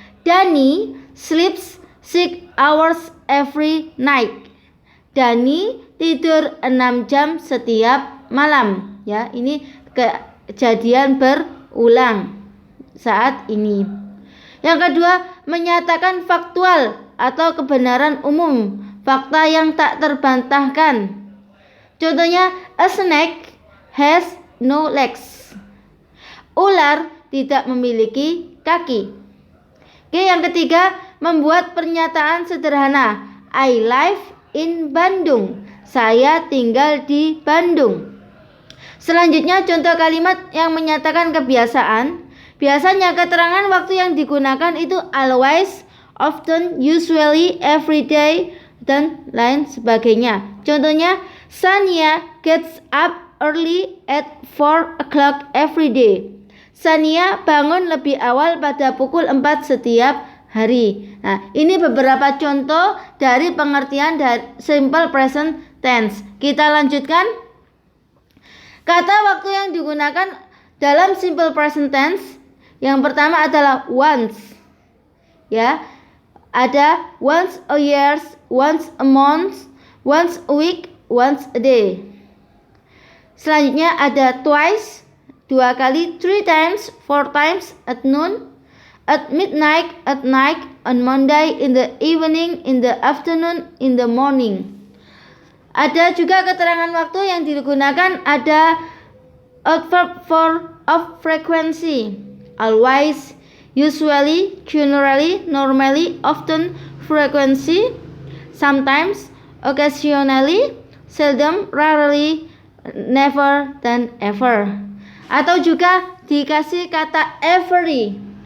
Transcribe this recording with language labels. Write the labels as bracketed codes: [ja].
[en] Dani sleeps 6 hours every night. [id] Dani tidur 6 jam setiap malam. Ya, ini kejadian berulang saat ini. Yang kedua, menyatakan faktual atau kebenaran umum, fakta yang tak terbantahkan. [en] Contohnya, a snake has no legs. [id] Ular tidak memiliki kaki. Oke, yang ketiga, membuat pernyataan sederhana. [en] I live in Bandung. [id] Saya tinggal di Bandung. Selanjutnya contoh kalimat yang menyatakan kebiasaan. Biasanya keterangan waktu yang digunakan itu always, often, usually, every day, dan lain sebagainya. [en] Contohnya, Sania gets up early at 4 o'clock every day. [id] Sania bangun lebih awal pada pukul 4 setiap hari. Nah, ini beberapa contoh dari pengertian dari simple present tense. Kita lanjutkan. Kata waktu yang digunakan dalam simple present tense yang pertama adalah once. Ya. [en] Ada once a year, once a month, once a week, once a day. [id] Selanjutnya ada [en] twice, [id] 2 kali, [en] 3 times, 4 times, at noon, at midnight, at night, on Monday, in the evening, in the afternoon, in the morning. [id] Ada juga keterangan waktu yang digunakan, ada adverb of frequency. [en] Always, usually, generally, normally, often, frequency, sometimes, occasionally, seldom, rarely, never, dan ever. [id] Atau juga dikasih kata every.